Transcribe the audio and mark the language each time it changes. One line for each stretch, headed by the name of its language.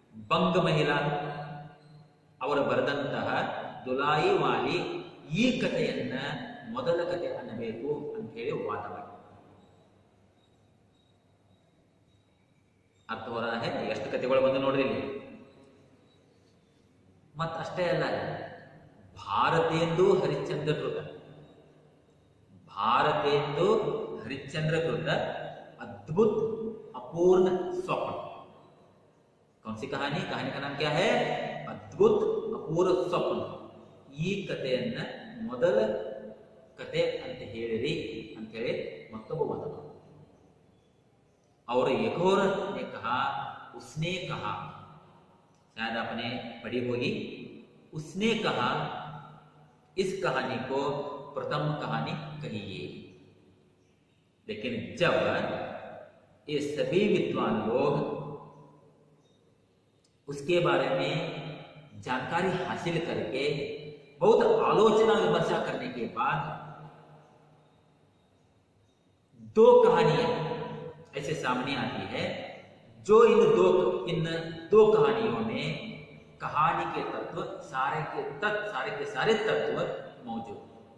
Kannada: ಬಂಗ ಮಹಿಳಾ ಅವರು ಬರೆದಂತಹ ದುಲಾಯಿ ವಾಲಿ ಈ ಕಥೆಯನ್ನ ಮೊದಲ ಕಥೆ ಅನ್ನಬೇಕು ಅಂತ ಹೇಳಿ ವಾದ ಮಾಡಿ. ಅರ್ಥ ಹೊರ ಎಷ್ಟು ಕಥೆಗಳು ಬಂದು ನೋಡ್ರಿ ಇಲ್ಲಿ. ಮತ್ತಷ್ಟೇ ಅಲ್ಲ, ಭಾರತೇಂದು ಹರಿಶ್ಚಂದ್ರ ಕೃತ, ಭಾರತೇಂದು हरिश्चंद्र कृत अद्भुत अपूर्ण स्वप्न.
Hindi: कौन सी कहानी, कहानी का नाम क्या है? अद्भुत अपूर्ण स्वप्न.
Kannada: ಈ ಕಥೆಯನ್ನ ಮೊದಲ ಕಥೆ ಅಂತ ಹೇಳಿರಿ ಅಂತ ಹೇಳಿ ಮತ್ತೊಬ್ಬ ವಾದ.
Hindi: और एक और ने कहा, उसने कहा, शायद आपने पढ़ी होगी, उसने कहा इस कहानी को प्रथम कहानी कहिए. लेकिन जब ये सभी विद्वान लोग उसके बारे में जानकारी हासिल करके बहुत आलोचना विमर्शा करने के बाद दो कहानियां ऐसे सामने आती है, जो इन दो कहानियों में कहानी के तत्व सारे के सारे तत्व मौजूद.